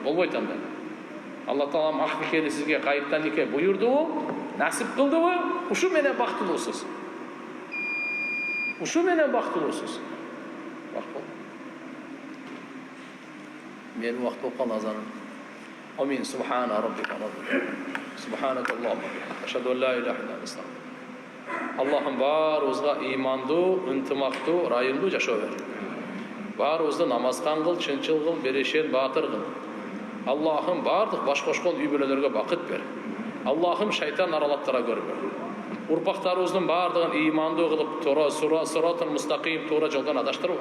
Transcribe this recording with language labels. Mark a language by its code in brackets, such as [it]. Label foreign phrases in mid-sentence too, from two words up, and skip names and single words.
[ky] Болбойт анда. Алла Таалам ак никени сизге кайыптан нике буйурдубу, насип кылдыбы, ушу менен бактылуусуз. Ушу менен бактылуусуз. Менин убакыт болуп калды азан. Амин. [ar] سبحان ربك رب. سبحانك اللهم. أشهد أن لا إله إلا أنت. [ky] Аллахым барыбызга ыймандуу, ынтымактуу, райымдуу жашоо бер. Барыбызды намазкан кыл, чынчыл кыл, берешен, баатыр кыл. Аллахым бардык баш кошкон үй бүлөлөргө бакыт бер. Аллахым шайтан аралаттара көрбө. Урпактарыбыздын бардыгын ыймандуу кылып, [ar] صراط مستقيم [ky] туура жолдон адаштырба.